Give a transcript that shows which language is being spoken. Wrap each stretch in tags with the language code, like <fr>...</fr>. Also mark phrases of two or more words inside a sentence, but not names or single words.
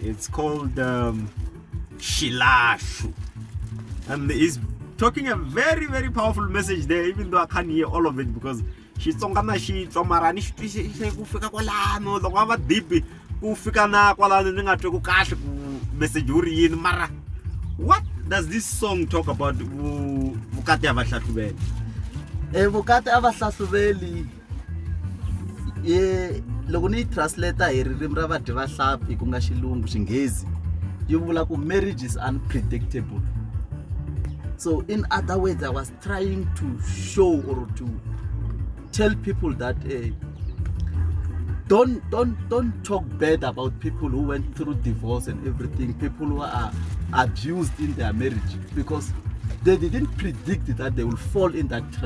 <en>It's called Shilashu, and he's talking a very, very powerful message there, even though I can't hear all of it because she's deep. What does this song talk about?</en> <ts>Vukati avahlahluveli loko ni translator hi ririmi ra vadyi vahlampfi ku nga xilungu xinghezi yi vula ku</ts> <en>marriage is unpredictable. So in other words, I was trying to show or to tell people that don't talk bad about people who went through divorce and everything, people who are abused in their marriage, because they didn't predict that they will fall in that trap.</en>